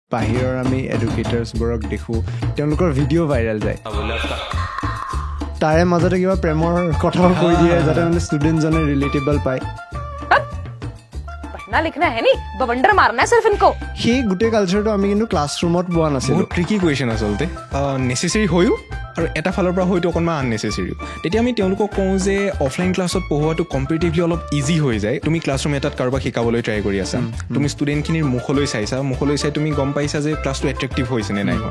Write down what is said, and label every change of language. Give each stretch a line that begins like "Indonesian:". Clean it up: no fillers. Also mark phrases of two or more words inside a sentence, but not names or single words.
Assamese: বাহিৰৰ আমি এডুকেটাৰ্ছবোৰক দেখোঁ, তেওঁলোকৰ ভিডিঅ' ভাইৰেল যায়, তাৰে মাজতে কিবা প্ৰেমৰ কথাও কৈ দিয়ে যাতে মানে ষ্টুডেণ্টজনে ৰিলেটেবল পায়।
Hindi: पढ़ना लिखना है नहीं, बवंडर मारना है सिर्फ इनको।
Assamese: সেই গোটেই কালচাৰটো আমি কিন্তু ক্লাছৰুমত পোৱা নাছিলোঁ। বহুত ট্ৰিকি কুৱেশ্যন আচলতে, নেচেচেৰী হৈও আৰু এটা ফালৰ পৰা হয়তো অকণমান আননেচেচেৰীও। তেতিয়া আমি তেওঁলোকক কওঁ যে অফলাইন ক্লাছত পঢ়োৱাটো কম্পেৰিটিভলি অলপ ইজি হৈ যায়। তুমি ক্লাছৰুম এটাত কাৰোবাক শিকাবলৈ ট্ৰাই কৰি আছা, তুমি ষ্টুডেণ্টখিনিৰ মুখলৈ চাই তুমি গম পাইছা যে ক্লাছটো এট্ৰেক্টিভ হৈছে নে নাই হোৱা।